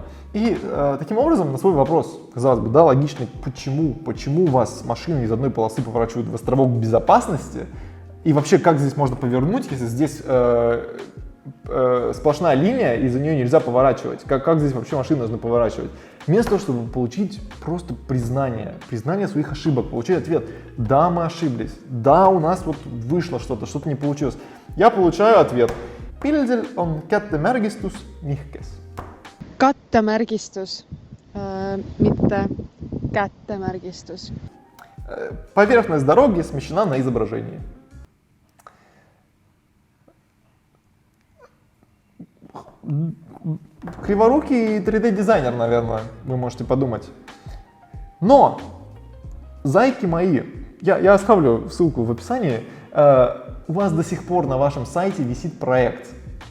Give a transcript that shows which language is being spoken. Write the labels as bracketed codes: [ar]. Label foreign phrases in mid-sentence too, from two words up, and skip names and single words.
[ru] И таким образом на свой вопрос, казалось бы, да, логичный, почему у вас машины из одной полосы поворачивают в островок безопасности, и вообще как здесь можно повернуть, если здесь сплошная линия, и за нее нельзя поворачивать. Как здесь вообще машины должны поворачивать? Вместо того, чтобы получить просто признание своих ошибок, получить ответ: да, мы ошиблись, да, у нас вышло что-то не получилось. Я получаю ответ: [et] Pildil on kättemärgistus nihkes. Kattemärgistus, mitte kättemärgistus. [ru] Поверхность дороги смещена на изображении. Криворукий 3D-дизайнер, наверное, вы можете подумать. Но, зайки мои, я оставлю ссылку в описании, у вас до сих пор на вашем сайте висит проект.